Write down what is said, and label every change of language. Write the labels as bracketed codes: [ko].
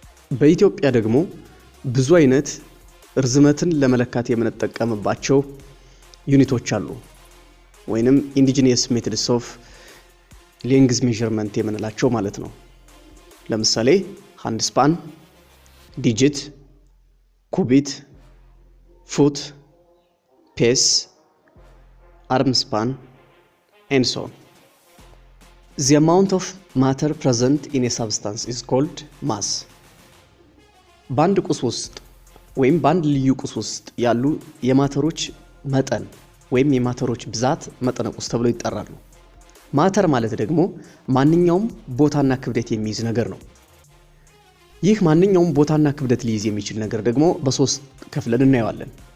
[am] በኢትዮጵያ ደግሞ ብዙ አይነት ርዝመትን ለመለካት የምንጠቀምባቸው ዩኒቶች አሉ ወይንም ኢንዲጂነስ ሜትድስ ኦፍ ሌንግዝ ሜዠርመንት የምንላቸው ማለት ነው። ለምሳሌ ሃንድ ስፓን፣ ዲጂት፣ ኩቢት፣ ፉት፣ ፔስ፣ አርም ስፓን [en] and so on. The amount of matter present in a substance is called mass. [am] በአንድ ቁስ ውስጥ ወይም በአንድ ልዩ ቁስ ውስጥ ያሉ የማተሮች መጠን ወይም የማተሮች ብዛት መጠነ ቁስ ተብሎ ይጠራሉ። ማተር ማለት ደግሞ ማንኛውም ቦታና ክብደት የሚይዝ ነገር ነው። ይህ ማንኛውም ቦታና ክብደት ሊይዝ የሚችል ነገር ደግሞ በሶስት ከፍለን እናየዋለን።